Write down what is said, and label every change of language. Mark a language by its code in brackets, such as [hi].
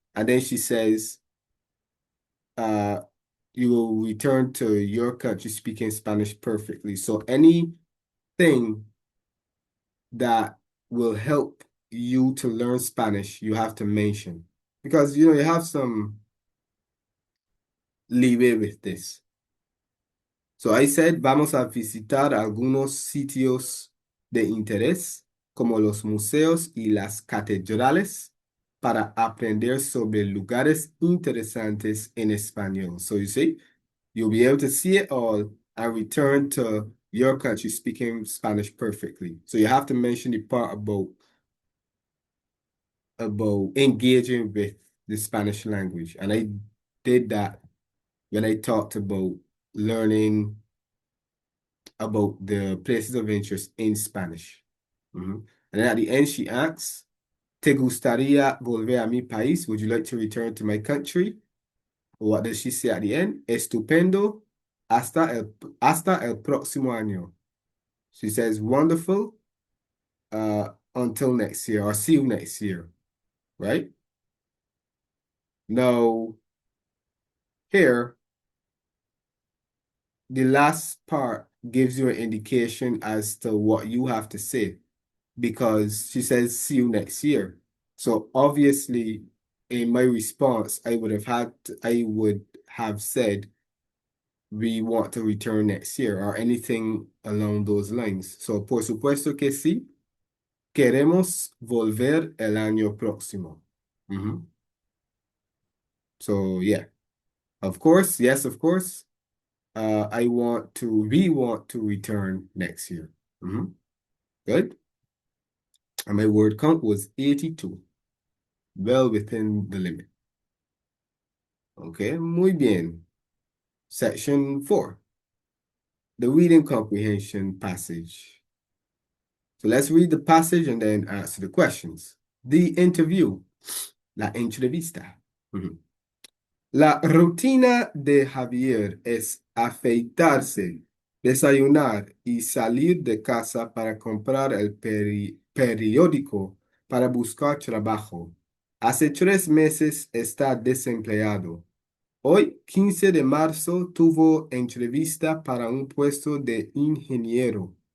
[en] And then she says, uh, you will return to your country speaking Spanish perfectly. So anything that will help you to learn Spanish, you have to mention. Because, you have some leeway with this. So I said, [es] vamos a visitar algunos sitios de interés, como los museos y las catedrales, para aprender sobre lugares interesantes en español. [en] So you see, you'll be able to see it all and return to your country speaking Spanish perfectly. So you have to mention the part about engaging with the Spanish language. And I did that when I talked about learning about the places of interest in Spanish. And then at the end, she asks, [es] ¿Te gustaría volver a mi país? [en] Would you like to return to my country? What does she say at the end? Estupendo. [es] Hasta el próximo año. [en] She says, wonderful. Until next year, or see you next year, right? Now, here, the last part gives you an indication as to what you have to say, because she says, see you next year. So obviously, in my response, I would have said, we want to return next year, or anything along those lines. [es] So, por supuesto que sí, queremos volver el año próximo. [en] So, yeah, of course, yes, of course. We want to return next year. Good. And my word count was 82. Well within the limit. Okay, [es] muy bien. [en] Section 4. The reading comprehension passage. So let's read the passage and then answer the questions. The interview. [es] La entrevista. La rutina de Javier es afeitarse, desayunar y salir de casa para comprar el periódico para buscar trabajo. Hace 3 meses está desempleado. Hoy, 15 de marzo, tuvo entrevista para un puesto de ingeniero.